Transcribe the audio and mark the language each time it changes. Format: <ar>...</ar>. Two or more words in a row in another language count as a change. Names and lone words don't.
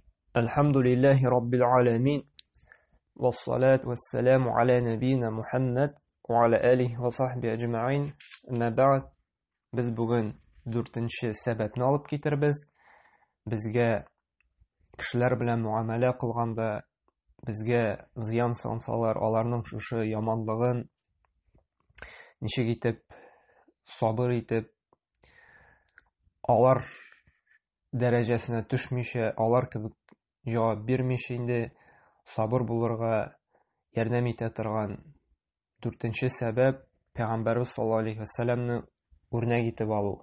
<ar>الحمد لله رب العالمين والصلاة والسلام على نبينا محمد وعلى آله وصحبه أجمعين. أما بعد.</ar> <tt>Без бүген 4-nче сәбәтне алып китербез. Безгә кешеләр белән муамәлә кылганда, безгә зыян сансалар, аларның шушы яманлыгын ничек итеп сабыр итеп, алар дәрәҗәсенә төшмичә, алар кебек җавап бирмичә инде сабыр булырга ярдәм итә торган 4-нче сәбәп Пәйгамбәрбез</tt> <ar>صلى الله عليه وسلم</ar> <tt>үрнәк итеп алу.</tt>